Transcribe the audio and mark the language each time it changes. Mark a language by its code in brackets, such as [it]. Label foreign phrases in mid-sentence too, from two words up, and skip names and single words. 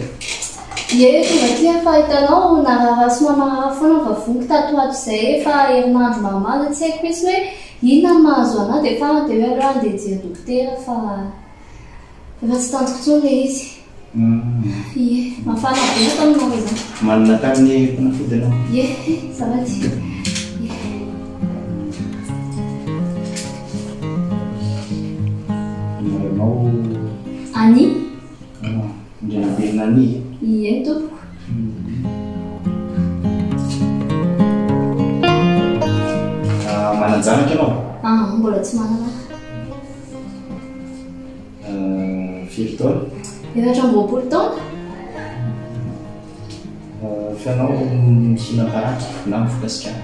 [mg] ie tonga ty fa hitanao nararasy manarara foana vavoniko tatoato izay efa herinandro maromaro tsy haiko misy hoe inona no mahazo anahy dia fa dia hoe aloha andeha jery dokotera fa efa tsy tantoko tsony le izy ie mafana betsaka aminao izany manana tamin'ny mpanafody anao ie zavaty Ani? Ndrena berina ani ie tompoko mananjanaka ianao mbola tsy manana firy taona efatra amby roapolo taona fianao misina karatra na mifoka sikara